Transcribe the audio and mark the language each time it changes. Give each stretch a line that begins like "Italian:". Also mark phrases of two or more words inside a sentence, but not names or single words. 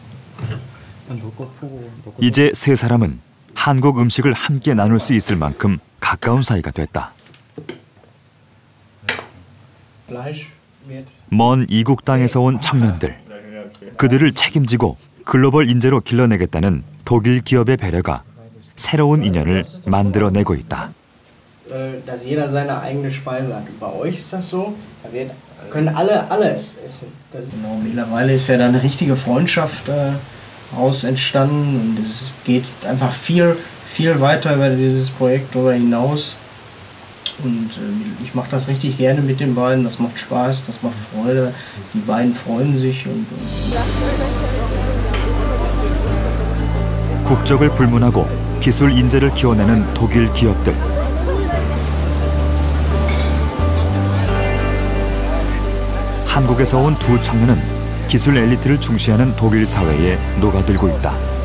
Korean: 이제 세 사람은 한국 음식을 함께 나눌 수 있을 만큼 가까운 사이가 됐다. 먼 이국 땅에서 온 청년들, 그들을 책임지고 글로벌 인재로 길러내겠다는 독일 기업의 배려가 새로운 인연을 만들어내고 있다.
German: Dass jeder seine eigene Speise hat. Bei euch ist das so, können alle alles essen. Mittlerweile ist ja da eine richtige Freundschaft daraus entstanden und es geht einfach viel viel weiter über dieses Projekt darüber hinaus. Und ich mache das richtig gerne mit den beiden. Das macht Spaß, das macht Freude. Die beiden freuen sich.
Korean: 국적을 불문하고 기술 인재를 키워내는 독일 기업들. 한국에서 온 두 청년은 기술 엘리트를 중시하는 독일 사회에 녹아들고 있다.